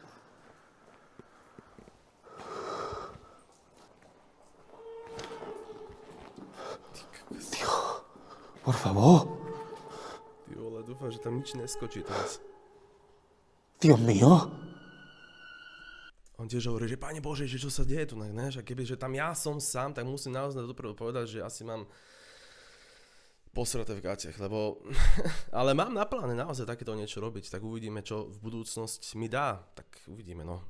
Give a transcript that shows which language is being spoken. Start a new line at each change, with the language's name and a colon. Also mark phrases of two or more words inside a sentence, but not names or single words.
Spanish: Dios, por favor.
Slovak: Ty vole, dúfam, že tam nič neskočí teraz.
Spanish: Dios mío.
Slovak: On tiež hovorí, že Pane Bože, že čo sa deje tu, ne? Že keby, že tam ja som sám, tak musím naozaj dopredu povedať, že asi mám posraté v gatiach, lebo ale mám na pláne naozaj takéto niečo robiť, tak uvidíme, čo v budúcnosti mi dá, tak uvidíme, no.